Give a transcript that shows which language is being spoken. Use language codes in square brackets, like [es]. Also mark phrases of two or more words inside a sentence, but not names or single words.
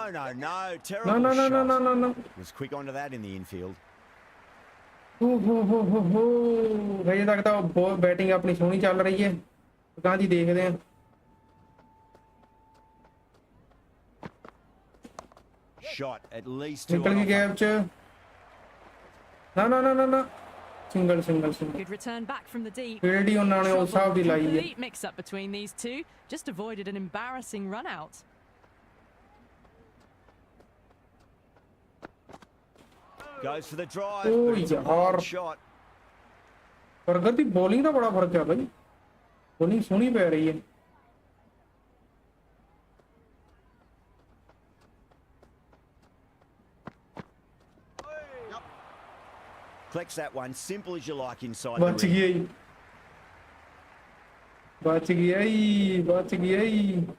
[pa] ਨਾ [en] Terrible [pa] ਨਾ ਨਾ ਨਾ ਨਾ [en] shot. [pa] ਨਾ ਨਾ [en] Was quick onto that in the infield. [pa] ਹੋ ਹਜੇ ਤੱਕ ਤਾਂ ਬਹੁਤ ਬੈਟਿੰਗ ਆਪਣੀ ਸੋਹਣੀ ਚੱਲ ਰਹੀ ਹੈ ਗਾਂ ਦੀ ਦੇਖਦੇ ਆ [en] Shot at least 2 [pa] ਨਿਕਲ [en] on [pa] ਗਈ [en] offer. [pa] ਗੈਪ ਚ ਨਾ ਸਿੰਗਲ [en] Good return back from the deep. [pa] ਫੀਲਡ ਹੀ ਉਹਨਾਂ ਨੇ ਉਸ ਹਿਸਾਬ ਦੀ ਲਾਈ ਹੈ [en] Complete mix up between these two. Just avoided an embarrassing run out. Goes for the drive. Oh, but it's a yaar. wild shot. [pa] 버ਗਰ ਦੀ ਬੋਲਿੰਗ ਦਾ ਬੜਾ ਫਰਕ ਹੈ ਬਾਈ ਬੋਲਿੰਗ ਸੋਹਣੀ ਪੈ ਰਹੀ ਹੈ [en] Collects that one. Simple as you like inside [pa] ਬਚ [en] the ring. [pa] ਗਿਆ ਹੀ ਬਚ ਗਿਆ ਹੀ